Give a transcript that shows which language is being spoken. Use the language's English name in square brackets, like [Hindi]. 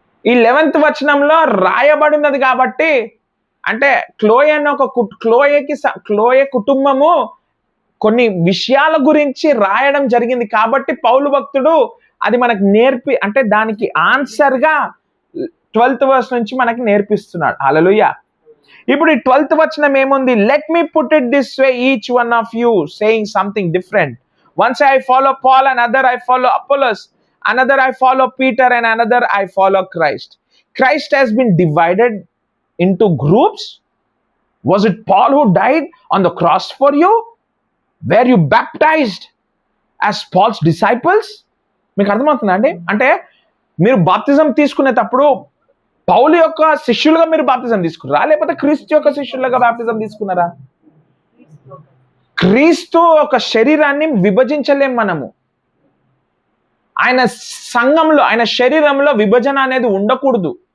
[Telugu] ఈ 11th వచనంలో రాయబడినది కాబట్టి, అంటే క్లోయే అనే ఒక క్లోయే కుటుంబము కొన్ని విషయాల గురించి రాయడం జరిగింది కాబట్టి పౌలు భక్తుడు అది మనకు అంటే దానికి ఆన్సర్గా 12th verse నుంచి మనకి నేర్పిస్తున్నాడు. హల్లెలూయా. ఇప్పుడు ఈ 12th వచనం ఏముంది? [English] Let me put it this way, each one of you saying something different. One say I follow Paul, and other I follow Apollos, another I follow Peter, and another I follow Christ. Christ has been divided into groups. Was it Paul who died on the cross for you? Were you baptized as Paul's disciples? [Telugu] మీకు అర్థమవుతుందా అండి? అంటే మీరు బాప్తిజం తీసుకునేటప్పుడు పౌలు యొక్క శిష్యులుగా మీరు బాప్తిజం తీసుకున్నారా, లేకపోతే క్రీస్తు యొక్క శిష్యులుగా బాప్తిజం తీసుకున్నారా? క్రీస్తు ఒక శరీరాన్ని విభజించలేం మనము. ఆయన సంఘంలో, ఆయన శరీరంలో విభజన అనేది ఉండకూడదు.